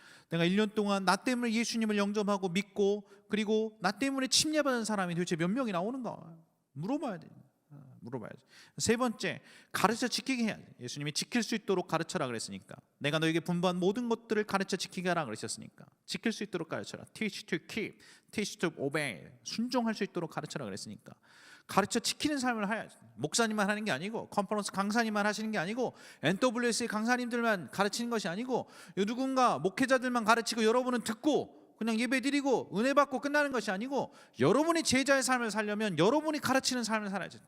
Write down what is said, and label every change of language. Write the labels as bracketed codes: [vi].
[ko] 내가 1년 동안 나 때문에 예수님을 영접하고 믿고 그리고 나 때문에 침례받은 사람이 도대체 몇 명이 나오는가 물어봐야 돼. 물어봐야지. 세 번째, 가르쳐 지키게 해야지. 예수님이 지킬 수 있도록 가르쳐라 그랬으니까. 내가 너에게 분부한 모든 것들을 가르쳐 지키게 하라 그러셨으니까 지킬 수 있도록 가르쳐라. [en] Teach to keep, teach to obey. [ko] 순종할 수 있도록 가르쳐라 그랬으니까 가르쳐 지키는 삶을 해야지. 목사님만 하는 게 아니고 컨퍼런스 강사님만 하시는 게 아니고 NWS의 강사님들만 가르치는 것이 아니고 누군가 목회자들만 가르치고 여러분은 듣고 그냥 예배드리고 은혜 받고 끝나는 것이 아니고 여러분이 제자의 삶을 살려면 여러분이 가르치는 삶을 살아야지.